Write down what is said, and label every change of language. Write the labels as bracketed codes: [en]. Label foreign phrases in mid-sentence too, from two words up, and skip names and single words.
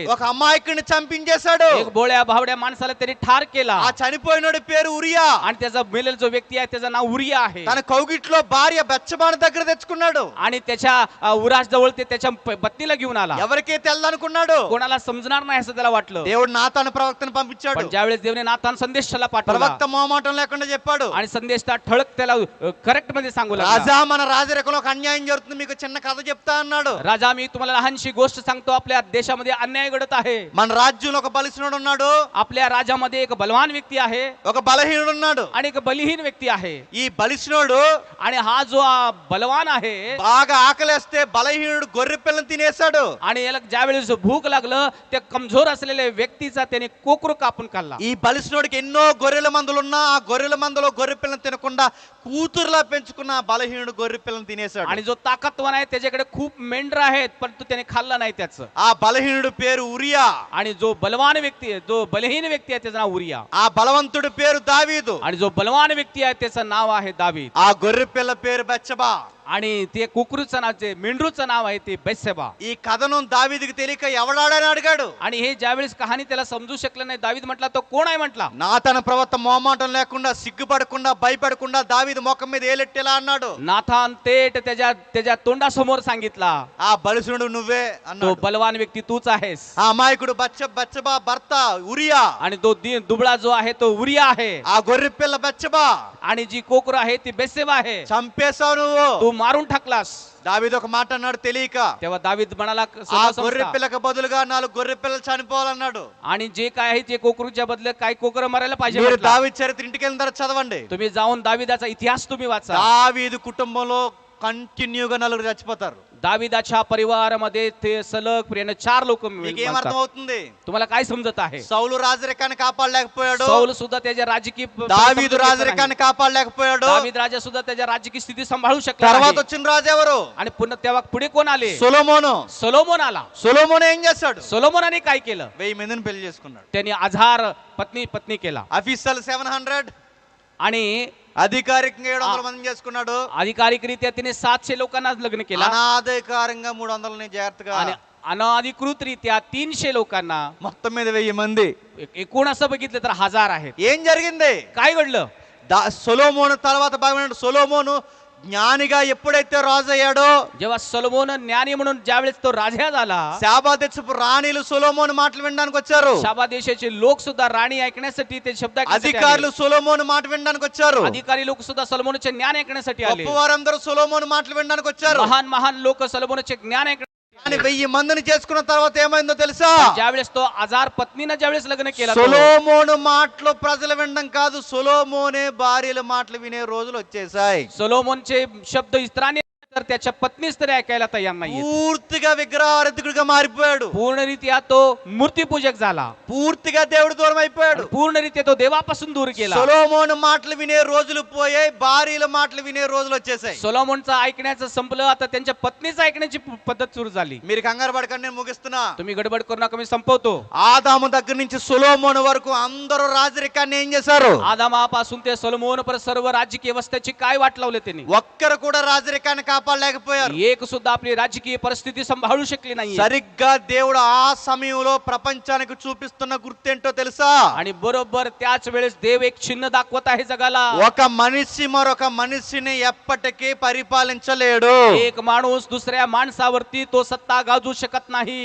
[te] ఒక అమాయకుడిని చంపించేశాడు. [mr] एक भोळ्या भावड्या माणसाला त्यांनी ठार केला. [te] ఆ చనిపోయినోడి పేరు ఉరియా. [mr] आणि त्याचा मेलेला जो व्यक्ती आहे त्याचं नाव उरिया आहे. [te] తన కౌగిట్లో భార్య బెచ్చబాను దగ్గర తెచ్చుకున్నాడు. [mr] आणि त्याच्या उरास जवळ ते त्याच्या पत्नीला घेऊन आला. [te] ఎవరికే తెల్లనుకున్నాడు? [mr] कोणाला समजणार नाही असं त्याला वाटलं. [te] దేవుడు నాతాను ప్రవక్తను పంపించాడు. [mr] पण ज्यावेळेस देवने नातान संदेश त्याला पाठवला [te] ప్రవక్త మొహమాటం లేకుండా చెప్పాడు, [mr] आणि संदेश त्या ठळक त्याला करेक्ट मध्ये सांगू लागला. [te] రాజా మన రాజరికంలో ఒక అన్యాయం జరుగుతుంది, మీకు చిన్న కథ చెప్తా అన్నాడు. [mr] राजा मी तुम्हाला लहानशी गोष्ट सांगतो. आपल्या देशामध्ये अन्याय घडत आहे. [te] మన రాజ్యంలో ఒక బలిష్ఠుడు ఉన్నాడు, [mr] आपल्या राज्यामध्ये एक बलवान व्यक्ती आहे [te] ఒక బలహీనుడు ఉన్నాడు. [mr] आणि एक बलहीन व्यक्ती आहे. [te] ఈ బలిష్ఠుడు [mr] आणि हा जो बलवान आहे [te] బాగా ఆకలేస్తే బలహీనుడు గొర్రె పిల్లని తినేశాడు. [mr] आणि याला ज्यावेळेस भूक लागलं त्या कमजोर असलेल्या व्यक्तीचा त्याने कोकरू कापून खाल्ला. [te] ఈ బలిష్ఠుడికి ఎన్నో గొర్రెల మందలు ఉన్నా ఆ గొర్రెల మందలో గొర్రె పిల్లని తినకుండా కూతురులా పెంచుకున్న ఆ బలహీనుడు గొర్రె పిల్లని తినేశాడు. [mr] आणि जो ताकदवान आहे त्याच्याकडे खूप मेंढर आहेत परंतु त्याने खाल्ला नाही त्याचं. [te] ఆ బలహీనుడు పేరు ఉరియా. [mr] आणि जो बलवान व्यक्ती आहे जो बलहीन व्यक्ती आहे त्याचं नाव उरिया. [te] ఆ బలవంతుడి పేరు దావీదు. [mr] आणि जो बलवान व्यक्ती आहे त्याचं नाव आहे दावीद. [te] ఆ గొర్రె పిల్ల పేరు బెచ్చబా. [mr] आणि ते कुकरूचं नाव ते मेंढरूचं नाव आहे ते बेत्शेबा. [te] ఈ కథనం దావీదుకి తెలియక ఎవడాడని అడిగాడు. [mr] आणि हे ज्यावेळेस कहाणी त्याला समजू शकलं नाही, दावीद म्हटला तो कोण आहे म्हटला. [te] నాతాన ప్రవక్త మొహమాటం లేకుండా సిగ్గుపడకుండా భయపడకుండా దావీదు ముఖం మీద ఏలెట్టేలా అన్నాడు. [mr] नाथान थेट त्याच्या तोंडासमोर सांगितला, [te] ఆ బలిసునుడు నువ్వే [mr] तो [te] అన్నాడు. [mr] बलवान व्यक्ती तूच आहेस. [te] ఆ అమాయకుడు బచ్చబా భర్త ఉరియా, [mr] आणि तो दुबळा जो आहे तो उरिया आहे. [te] ఆ గొర్రె పిల్ల బచ్చబా [mr] आणि जी कोकर आहे ती बेत्शेबा आहे. [te] చంపేశావు నువ్వు. [mr] तू मारून टाकलास. [te] దావీదు ఒక మాట అన్నాడు తెలియక, [mr] तेव्हा दावीद म्हणाला [te] ఆ గొర్రె పిల్లకు బదులుగా 4 గొర్రె పిల్లలు చనిపోవాలన్నాడు. [mr] आणि जे काय आहे ते कोकरूच्या बदले काय कोकर मरायला पाहिजे [te] మీరు [mr] म्हटला. [te] దావీదు చరిత్ర ఇంటికి వెళ్ళిన తర్వాత చదవండి. [mr] तुम्ही जाऊन दाविदाचा इतिहास तुम्ही वाचा. [te] దావీదు కుటుంబంలో కంటిన్యూగా 4 చచ్చిపోతారు. [mr] दाविदाच्या परिवारामध्ये ते सलग प्रियाने 4 लोक [te] మీకేం అర్థం అవుతుంది? [mr] तुम्हाला काय समजत आहे? [te] సౌలు రాజరికాన్ని కాపాడలేకపోయాడు, [mr] सौल सुद्धा त्याच्या राजकीय [te] దావీదు రాజరికాన్ని కాపాడలేకపోయాడు. [mr] दावीद राजा सुद्धा त्याच्या राजकीय स्थिती सांभाळू शकला [te] తర్వాత [mr] नाही. [te] వచ్చిన రాజు ఎవరు? [mr] आणि पुन्हा तेव्हा पुढे कोण आले? [te] సొలొమోను. [mr] सोलोमोन आला. [te] సొలొమోను ఏం చేశాడు? [mr] सोलोमोनाने काय केलं? [te] 1000 మందిని పెళ్లి చేసుకున్నాడు. [mr] त्यांनी 1000 पत्नी केला. [te] అఫీషియల్ 700, [mr] आणि [te] అధికారికంగా 700 మందిని చేసుకున్నాడు. [mr] अधिकारिकरित्या तिने 700 लोकांना लग्न केला. [te] అనాధికారంగా 300ని జాగ్రత్తగా, [mr] आणि अनधिकृतरित्या 300 लोकांना, [te] మొత్తం మీద 1000 మంది. [mr] एकूण असं बघितलं तर 1000 आहेत. [te] ఏం జరిగింది? [mr] काय घडलं? [te] సొలొమోను తర్వాత భాగమైన సొలొమోను జ్ఞానిగా ఎప్పుడైతే రాజు అయ్యాడో, [mr] जेव्हा सोलोमोन ज्ञानी म्हणून ज्यावेळेस तो राजा झाला, [te] శాబా దేశపు రాణిలు సొలొమోను మాటలు వినడానికి వచ్చారు. [mr] शाबा देशाचे लोक सुद्धा राणी ऐकण्यासाठी ते शब्द ऐकण्यासाठी [te] అధికారులు [mr] आले. [te] సొలొమోను మాట వినడానికి వచ్చారు. [mr] अधिकारी लोक सुद्धा सोलोमोनचे ज्ञान ऐकण्यासाठी आले. [te] గొప్పవారందరూ సొలొమోను మాటలు వినడానికి వచ్చారు. [mr] महान लोक सोलोमोनचे ज्ञान ऐकण्यासाठी [te] కానీ 1000 మందిని చేసుకున్న తర్వాత ఏమైందో తెలుసా? [mr] ज्यावेळेस तो 1000 पत्नीनं ज्यावेळेस लग्न केला, [te] సొలొమోను మాటలు ప్రజలు వినడం కాదు, సొలొమోనే భార్యల మాటలు వినే రోజులు వచ్చేసాయి. [mr] सोलोमोनचे शब्द इतरांनी तर त्याच्या पत्नीच तरी ऐकायला तयार नाहीये. [te] పూర్తిగా విగ్రహారాధకుడిగా మారిపోయాడు. [mr] पूर्णरित्या तो मूर्तीपूजक झाला. [te] పూర్తిగా దేవుడి దూరం అయిపోయాడు. [mr] पूर्णरित्या तो देवापासून दूर गेला. [te] సొలొమోను మాటలు వినే రోజులు పోయాయి, భార్యల మాటలు వినే రోజులు వచ్చేసాయి. [mr] सोलोमोनचं ऐकण्याचं संपलं, आता त्यांच्या पत्नीचं ऐकण्याची पद्धत सुरू झाली. [te] మీరు కంగారు పడకండి, నేను ముగిస్తున్నా. [mr] तुम्ही गडबड करू नका, मी संपवतो. [te] ఆదాము దగ్గర నుంచి సొలొమోను వరకు అందరూ రాజరికాన్ని ఏం చేశారు? [mr] आदामापासून ते सोलोमोन पर सर्व राजकीय व्यवस्थेची काय वाट लावले त्यांनी. [te] ఒక్కరు కూడా రాజరికాన్ని కాపాడలేకపోయారు. [mr] एक सुद्धा आपली राजकीय परिस्थिती सांभाळू शकली नाही. [te] సరిగ్గా దేవుడు ఆ సమయంలో ప్రపంచానికి చూపిస్తున్న గుర్తేంటో తెలుసా? [mr] आणि बरोबर त्याच वेळेस देव एक चिन्ह दाखवत आहे जगाला. [te] ఒక మనిషి మరొక మనిషిని ఎప్పటికీ పరిపాలించలేడు. [mr] एक माणूस दुसऱ्या माणसावरती तो सत्ता गाजू शकत नाही.